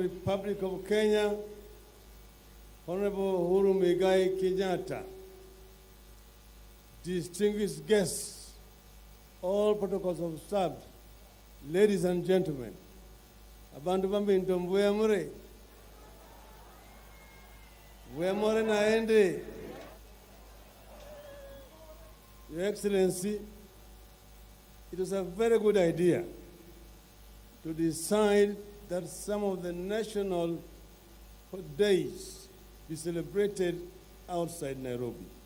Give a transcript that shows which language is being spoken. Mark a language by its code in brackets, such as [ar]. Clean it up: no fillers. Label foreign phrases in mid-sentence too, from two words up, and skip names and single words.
[en] Republic of Kenya, Honorable Uhuru Kenyatta, distinguished guests, all protocols observed, ladies and gentlemen, [luy] abantu bambi ndombuya mure, wemore naende. [en] Your Excellency, it was a very good idea to decide that some of the national days be celebrated outside Nairobi.